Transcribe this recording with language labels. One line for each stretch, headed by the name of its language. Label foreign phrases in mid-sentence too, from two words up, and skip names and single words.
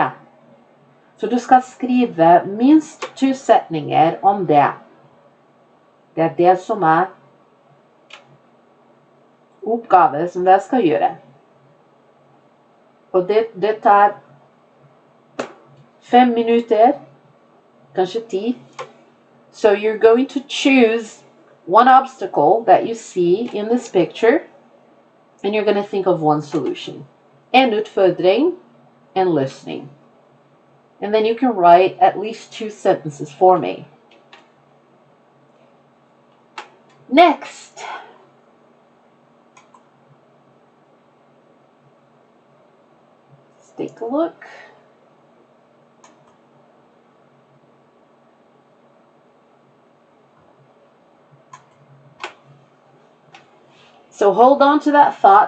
Norwegian: Så du skal skrive minst 2 setninger om det. Det er det som er oppgave som dere skal gjøre. Og det tar 5 minutter, kanskje 10.
English: So you're going to choose one obstacle that you see in this picture, and you're going to think of one solution.
Norwegian: En utfordring, en løsning.
English: And then you can write at least 2 sentences for me. Next. Let's take a look. So hold on to that thought.